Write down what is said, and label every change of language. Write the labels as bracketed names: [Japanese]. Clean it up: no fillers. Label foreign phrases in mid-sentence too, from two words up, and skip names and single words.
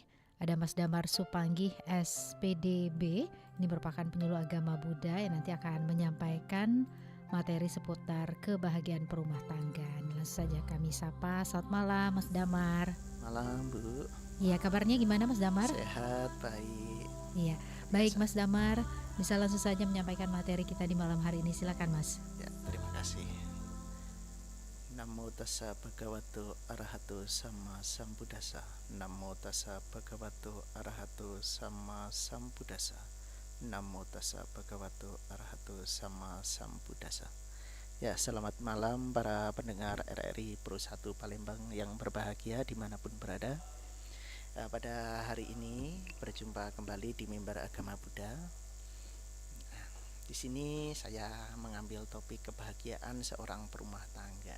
[Indonesian] Ada Mas Damar Supanggih SPDB, ini merupakan penyuluh agama Buddha yang nanti akan menyampaikan materi seputar kebahagiaan perumah tangga. Langsung saja kami sapa. Selamat malam Mas Damar. Malam Bu. Iya, kabarnya gimana Mas Damar? Sehat, baik. Iya, baik Mas Damar. Bisa langsung saja menyampaikan materi kita di malam hari ini. Silakan Mas. Ya, terima kasih. [Pali] Namo tassa bhagavato arahato sama sambuddhassa. Namo tassa bhagavato arahato sama sambuddhassa. Namo tassa bhagavato arahato sama sambuddhassa. [Indonesian] Ya, selamat malam para pendengar RRI Pro 1 Palembang yang berbahagia dimanapun berada. Pada hari ini berjumpa kembali di mimbar agama Buddha. Di sini saya mengambil topik kebahagiaan seorang perumah tangga.